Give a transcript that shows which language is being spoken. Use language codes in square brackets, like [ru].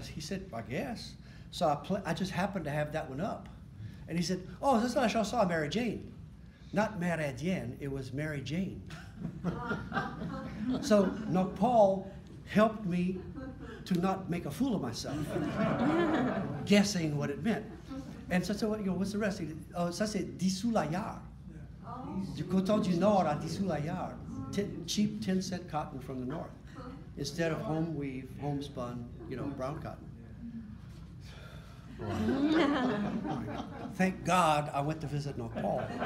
[en] He said, I guess. So I just happened to have that one up. And he said, oh, that's not a chanson, Mary Jane. not Méridien, it was Mary Jane. So Nokpal helped me to not make a fool of myself, guessing what it meant. And so I said, what's the rest? [fr] Oh, ça c'est Dissous-la-Yard. Du coton du Nord à Dissous-la-Yard. [en] Cheap 10-cent cotton from the north. Instead of home weave, homespun, brown cotton. Thank God I went to visit Nopal.